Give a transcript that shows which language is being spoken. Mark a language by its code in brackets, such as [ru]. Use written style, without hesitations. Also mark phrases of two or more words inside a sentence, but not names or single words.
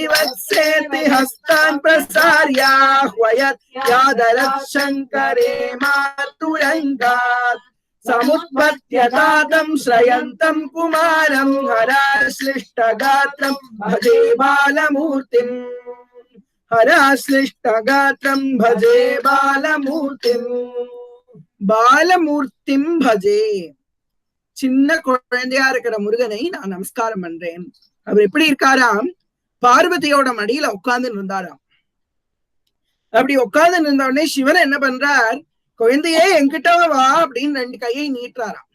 [sa] वत्सेति हस्तान् प्रसार्याह्वयत्यादरत् शङ्करे मातुरङ्गात् समुत्पत्यतातं श्रयन्तं कुमारं हराश्लिष्टगात्रं भजे बालमूर्तिम् हराश्लिष्टगात्रं भजे बालमूर्तिम् बालमूर्तिम् भजे. [ta] சின்ன குழந்தையா இருக்கிற முருகனை நான் நமஸ்காரம் பண்றேன். அவர் எப்படி இருக்காராம், பார்வதியோட மடியில உட்கார்ந்து இருந்தாராம். அப்படி உட்கார்ந்து இருந்த உடனே சிவன் என்ன பண்றார், குழந்தையே என்கிட்ட வா அப்படின்னு 2 கையை நீட்டுறாராம்.